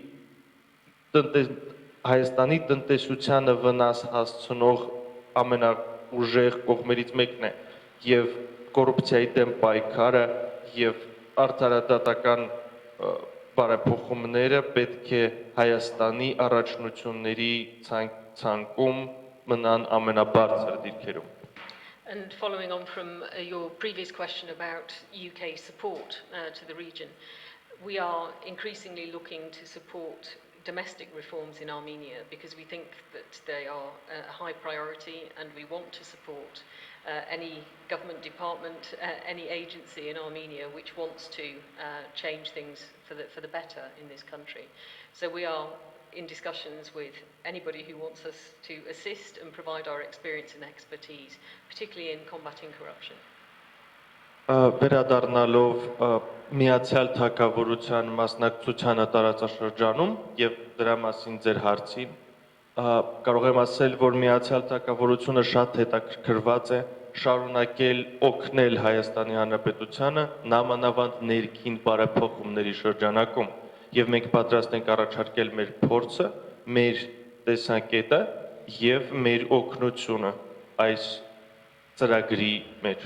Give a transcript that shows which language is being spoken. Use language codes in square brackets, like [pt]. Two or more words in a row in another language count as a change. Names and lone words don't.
[hy] Հայաստանի տնտեսությանը վնաս հասցնող ամենաուժեղ կողմերից մեկն է եւ կոռուպցիայի դեմ պայքարը եւ արդարադատական բարեփոխումները պետք է Հայաստանի առաջնությունների ցանկում մնան ամենաբարձր դիրքերում։ [en] And following on from your previous question about UK support to the region, we are increasingly looking to support domestic reforms in Armenia because we think that they are a high priority and we want to support any government department, any agency in Armenia which wants to change things for the better in this country. So we are in discussions with anybody who wants us to assist and provide our experience and expertise, particularly in combating corruption. [hy] Վերադառնալով միացյալ թագավորության մասնակցությանը տարածաշրջանում եւ դրա մասին ձեր հարցին կարող եմ ասել, որ միացյալ թագավորությունը շատ հետաքրքրված է շարունակել օգնել Հայաստանի Հանրապետությանը նամանավանդ ներքին բարեփոխումների շրջանակում եւ մենք պատրաստ ենք առաջարկել մեր փորձը, մեր տեսակետը եւ մեր օգնությունը այս ծրագրի մեջ